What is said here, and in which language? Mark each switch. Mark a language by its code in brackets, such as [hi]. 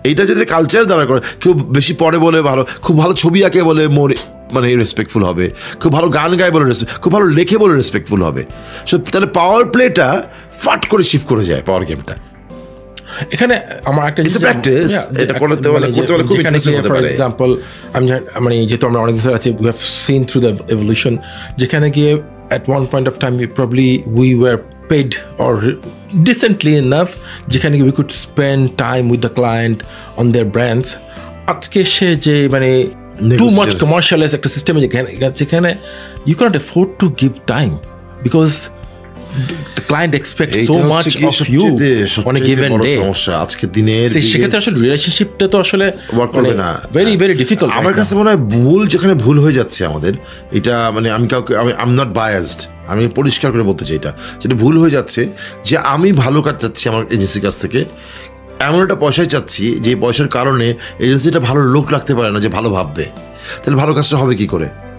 [bn] এইটা যদি কালচার দ্বারা করে, কেউ বেশি পড়ে বলে ভালো, খুব ভালো ছবি আঁকে বলে মানে রেসপেক্টফুল হবে, খুব ভালো গান গায় বলে খুব ভালো লেখে বলে রেসপেক্টফুল হবে। সো তাহলে পাওয়ার প্লেটা ফাট করে শিফট করে যায় পাওয়ার গেমটা। এখানে আমার একটা প্র্যাকটিস, এটা করতে হলে খুব ইন্টারেস্টিং হতে পারে। এক্সাম্পল আমি মানে যেহেতু আমরা অনেক বছর আছি, [en] We have seen through the evolution, যেখানে গিয়ে at one point of time we were paid or decently enough, যেখানে we could spend time with the client on their brands. [bn] আজকে সে যে মানে [en] too much commercialized [bn] একটা সিস্টেমে যেখানে [en] you cannot afford to give time because the client expects so much of you on a given day. [bn] আজকের দিনে সেক্ষেত্রে আসলে রিলেশনশিপটা তো আসলে ওয়ার্ক করবে না, ভেরি ভেরি ডিফিকাল্ট। আমার কাছে মনে হয় যেখানে ভুল হয়ে যাচ্ছে আমাদের, এটা মানে আমি কাউকে [en] I am not biased, [bn] আমি পরিষ্কার করে বলতে চাই, যেটা ভুল হয়ে যাচ্ছে, যে আমি ভালো কাজ চাচ্ছি আমার এজেন্সির কাছ থেকে, এমন একটা পয়সায় চাচ্ছি যে পয়সার কারণে এজেন্সিটা ভালো লোক রাখতে পারে না, যে ভালো ভাববে, তাহলে ভালো কাজটা হবে কি করে?